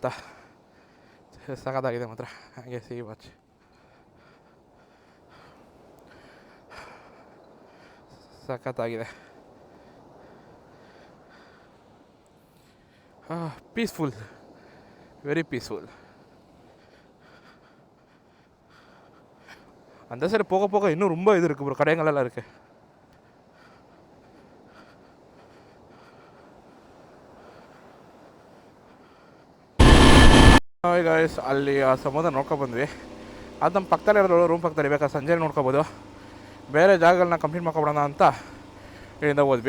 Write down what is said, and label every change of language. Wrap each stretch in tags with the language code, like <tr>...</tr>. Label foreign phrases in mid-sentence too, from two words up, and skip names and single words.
<kn>ಸಖತ್ತಾಗಿದೆ ಮಾತ್ರ. ಹಾಗೆ ಸಿ ವಾಚ್ ಸಖತ್ತಾಗಿದೆ.</kn> <en>Peaceful, very peaceful.</en> <ta>அந்த சைடு போக போக இன்னும் ரொம்ப இது இருக்குது ப்ரோ, கடைங்களெல்லாம் இருக்குது.</ta> <en>hi guys,</en> <kn>ಅಲ್ಲಿ ಆ ಸಮುದ್ರ ನೋಡ್ಕೊಬಂದ್ವಿ. ಅದು ನಮ್ಮ ಪಕ್ಕದಲ್ಲೇ ಇರೋದು, ರೂಮ್ ಪಕ್ಕದಲ್ಲಿ. ಬೇಕಾದ್ರೆ ಸಂಜೆ ನೋಡ್ಕೊಬೋದು. ಬೇರೆ ಜಾಗಗಳನ್ನ ಕಂಪ್ಲೀಟ್ ಮಾಡ್ಕೊಬಿಡೋಣ ಅಂತ ಇಲ್ಲಿಂದ ಹೋದ್ವಿ.</kn>